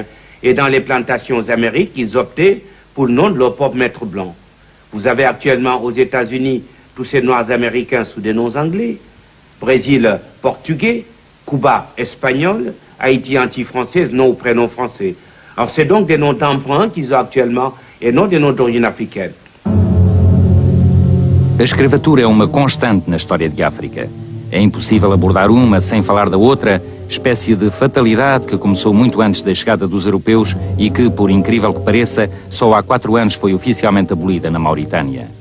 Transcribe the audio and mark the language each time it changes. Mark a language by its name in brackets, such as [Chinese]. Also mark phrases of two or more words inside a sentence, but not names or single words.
[French] Et dans les plantations américaines, ils optaient pour le nom de leur propre maître blanc. Vous avez actuellement aux États-Unis tous ces noirs américains sous des noms anglais, Brésil portugais, Cuba espagnol, Haïti anti-française, nom ou prénom français. Alors c'est donc des noms d'emprunt qu'ils ont actuellement [Portuguese] e não de origem africana. A escravatura é uma constante na história de África. É impossível abordar uma sem falar da outra, espécie de fatalidade que começou muito antes da chegada dos europeus e que, por incrível que pareça, só há 4 anos foi oficialmente abolida na Mauritânia.